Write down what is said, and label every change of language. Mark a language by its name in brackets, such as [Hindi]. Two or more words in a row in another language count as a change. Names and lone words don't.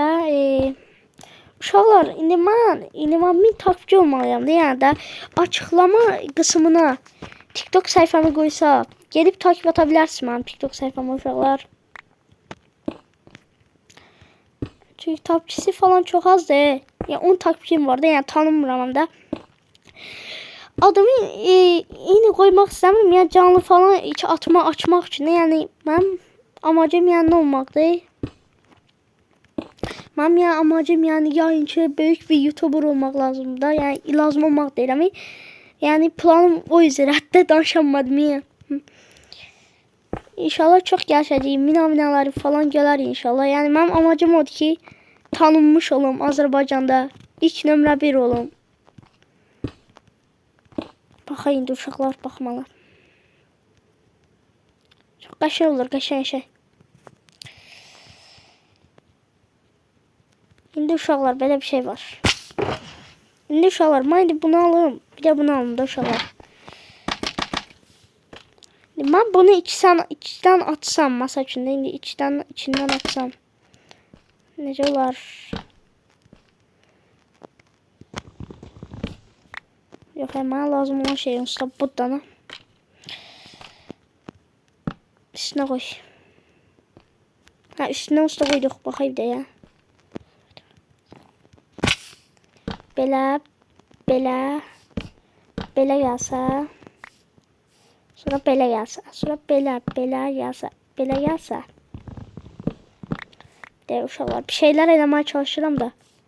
[Azerbaijani] Uşaqlar indi mən 1000 takipçi olmalıyam da. Yəni də açıqlama qismına TikTok sayfamı qoysa, gedib takip ata bilərsiniz mənim TikTok sayfama uşaqlar. Çünki takipçisi falan çox azdır. Yəni 10 takipçim var da, yəni tanımıram da. [Turkish] Adımı yine koymak istemiyorum ya canlı falan hiç açmak için yani ben amacım yani ne olmaktı? Ben ya amacım yani yayıncı büyük bir YouTuber olmak lazım da yani lazım olmak değil ama yani planım o yüzden hatta danışamadım ya. [Azerbaijani] İnşallah çok gələcəyik. Mina falan gələr inşallah. Yəni mənim amacım odur ki, tanınmış olum Azərbaycanda. İlk nömrə 1 olum. Baxa indi uşaqlar baxmalı. Çox qəşəng olur, qəşəng şey. İndi uşaqlar belə bir şey var. İndi uşaqlar mən indi bunu alım. Bir də bunu alım da uşaqlar. [Turkish] Ben bunu içten atsam masa içinde indi içinden atsam [Azerbaijani] necə olar? [Turkish] Yok hemen lazım olan şey usta buddana. Üstüne koy. Ha üstüne usta koyduk bakayım da ya. [Azerbaijani] Belə gəlsə. Sonra belə gəlsə. Sonra belə gəlsə. De uşaqlar bir şeyler eləməyə çalışıram da.